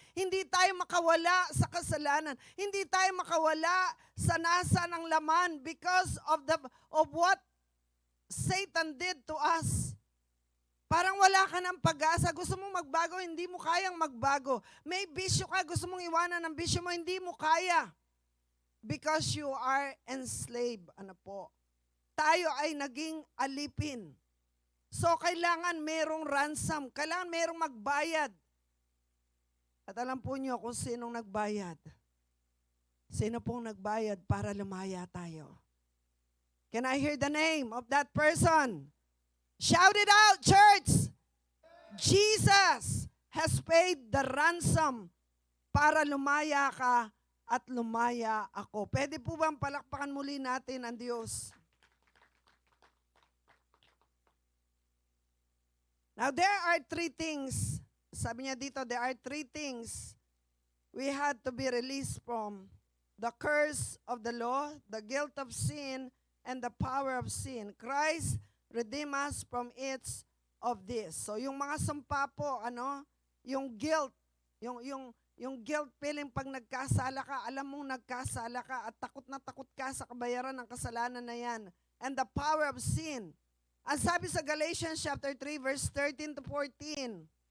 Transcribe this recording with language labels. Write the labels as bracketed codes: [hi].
[tl] Hindi tayo makawala sa kasalanan. Hindi tayo makawala sa nasa ng laman [en] because of what Satan did to us. [tl] Parang wala ka ng pag-asa. Gusto mong magbago, hindi mo kayang magbago. May bisyo ka, gusto mong iwanan ng bisyo mo, hindi mo kaya. [en] Because you are enslaved. [tl] Ano po? Tayo ay naging alipin. So, kailangan merong ransom. Kailangan merong magbayad. At alam po niyo kung sinong nagbayad. Sino pong nagbayad para lumaya tayo? [en] Can I hear the name of that person? Shout it out, church! Jesus has paid the ransom [tl] para lumaya ka at lumaya ako. Pwede po bang palakpakan muli natin ang Diyos? [en] Now, there are three things. [tl] Sabi niya dito, [en] there are three things we had to be released from. The curse of the law, the guilt of sin, and the power of sin. Christ redeemed us from each of this. [tl] So, yung mga sumpa po, yung guilt, yung guilt feeling pag nagkasala ka, alam mong nagkasala ka at takot ka sa kabayaran ng kasalanan na yan. [en] And the power of sin. [tl] Ang sabi sa Galatians chapter 3 verse 13 to 14.